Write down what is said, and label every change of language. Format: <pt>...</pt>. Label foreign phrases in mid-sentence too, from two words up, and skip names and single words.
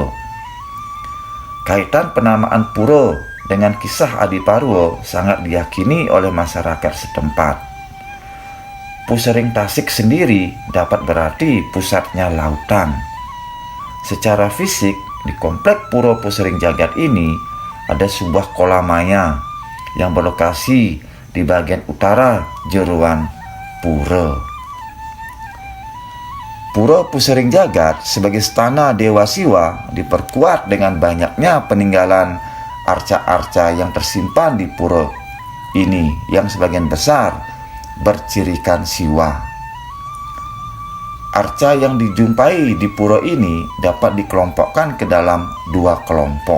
<id>Kaitan penamaan pura dengan kisah Adiparwa sangat diyakini oleh masyarakat setempat. Pusering Tasik sendiri dapat berarti pusatnya lautan. Secara fisik, di komplek Pura Pusering Jagat ini ada sebuah kolam maya yang berlokasi di bagian utara jeruan pura. Pura Pusering Jagat sebagai stana Dewa Siwa diperkuat dengan banyaknya peninggalan arca-arca yang tersimpan di pura ini yang sebagian besar bercirikan Siwa. Arca yang dijumpai di pura ini dapat dikelompokkan ke dalam dua kelompok.</id>